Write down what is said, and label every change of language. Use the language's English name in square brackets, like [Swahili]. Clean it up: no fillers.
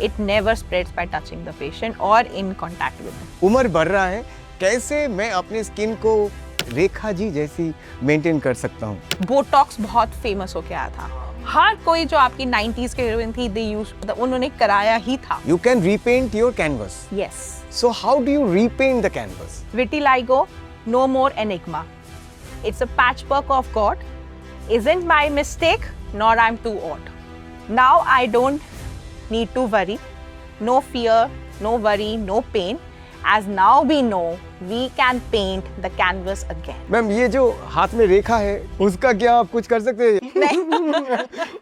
[English] It never spreads by touching the patient और in contact with him. [Hindi] उम्र बढ़ रहा है, कैसे मैं अपने स्किन को रेखा जी जैसी मेंटेन कर सकता हूँ? बोटॉक्स बहुत फेमस हो गया था। हर कोई जो आपकी 90s के हीरोइन थी, दे यूज्ड, उन्होंने कराया ही था। [English] You can repaint your canvas. Yes. So how do you repaint the canvas? Vitiligo, no more enigma. It's a patchwork of God. Isn't my mistake, nor I'm too odd. Now I don't need to worry. No fear, no worry, no pain. As now we know, we can paint the canvas again. [Hindi] Ma'am ये जो हाथ में रेखा है उसका क्या आप कुछ कर सकते हैं?